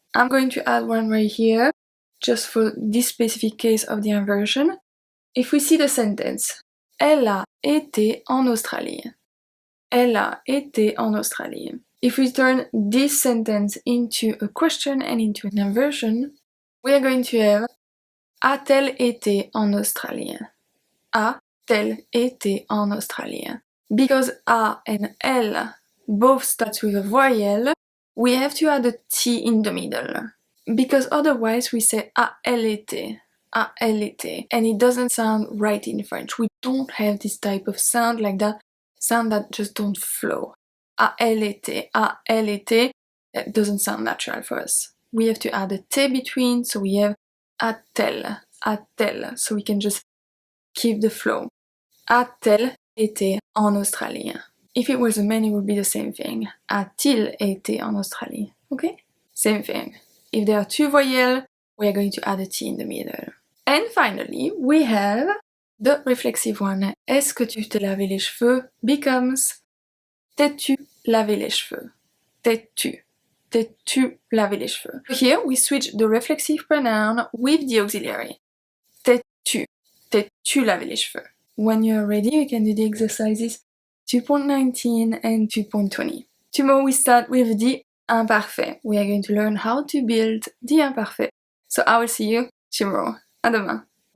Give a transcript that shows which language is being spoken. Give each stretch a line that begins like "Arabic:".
English: I'm going to add one right here, just for this specific case of the inversion. If we see the sentence,
French: elle a été en Australie. Elle a été en Australie.
English: If we turn this sentence into a question and into an inversion, we are going to have
French: a-t-elle été en Australie? A-t-elle été en Australie?
English: Because a and elle both start with a voyelle, we have to add a t in the middle. Because otherwise we say a-elle été. And it doesn't sound right in French. We don't have this type of sound like that, sound that just don't flow. A-elle été, it doesn't sound natural for us. We have to add a t between, so we have a-t-elle, so we can just keep the flow.
French: A-t-elle été en Australie?
English: If it was a man, it would be the same thing.
French: A-t-il été en Australie?
English: Okay? Same thing. If there are two voyelles, we are going to add a t in the middle. And finally, we have the reflexive one.
French: Est-ce que tu t'es lavé les cheveux becomes t'es-tu lavé les cheveux? T'es-tu lavé les cheveux?
English: Here we switch the reflexive pronoun with the auxiliary.
French: T'es-tu lavé les cheveux?
English: When you're ready, you can do the exercises 2.19 and 2.20. Tomorrow we start with the imparfait. We are going to learn how to build the imparfait. So I will see you tomorrow.
French: À demain.